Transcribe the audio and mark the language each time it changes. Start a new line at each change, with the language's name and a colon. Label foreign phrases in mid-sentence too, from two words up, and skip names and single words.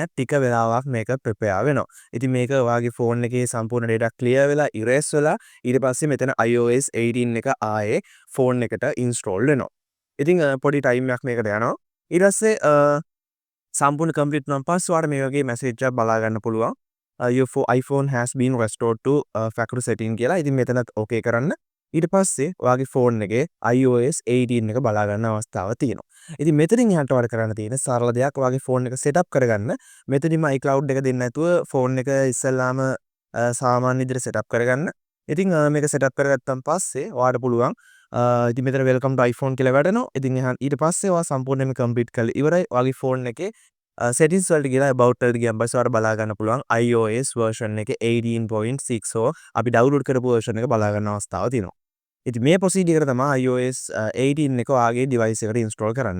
Sinhala: ටික වෙලාවක් මේක prepare වෙනවා. ඉතින් මේක ඔයාගේ ෆෝන් එකේ සම්පූර්ණ
English: data clear
Sinhala: වෙලා erase වෙලා ඊට පස්සේ මෙතන iOS 18 එක ආයේ ෆෝන් එකට install වෙනවා. ඉතින් පොඩි time එකක් මේකට යනවා. ඊට පස්සේ සම්පූර්ණ complete වුණාන් පස්සේ ඔයාට මේ වගේ message එකක් බලා ගන්න පුළුවන්.
English: Your iPhone has been restored to factory setting කියලා.
Sinhala: ඉතින් මෙතනත් okay කරන්න. ඊට පස්සේ ඔයාගේ ෆෝන් එකේ iOS 18 එක බලා ගන්න අවස්ථාව තියෙනවා. ඉතින් මෙතනින් එහාට ඔයාලට කරන්න තියෙන සරල දෙයක් ඔයාගේ ෆෝන් එක
English: set up
Sinhala: කරගන්න. මෙතනින්ම iCloud එක දෙන්න නැතුව ෆෝන් එක ඉස්සෙල්ලාම සාමාන්‍ය විදිහට
English: set up
Sinhala: කරගන්න. ඉතින් මේක
English: set up
Sinhala: කරගත්තන් පස්සේ ඔයාලට පුළුවන් ඉතින් මෙතන
English: welcome to iPhone
Sinhala: කියලා වැටෙනවා. ඉතින් ඊට පස්සේ ඔයා සම්පූර්ණයෙන්ම complete කරලා ඉවරයි. ඔයාගේ ෆෝන් එකේ settings වලට ගිහලා about වලට ගියන් පස්සේ ඔයාලට බලා ගන්න පුළුවන් iOS version එක 18.6 අපි download කරපු version එක බලා ගන්න අවස්ථාව තියෙනවා. ඉතින් මේ procedure එක තමයි iOS 18 එක ඔයාගේ device එකට install කරන්න.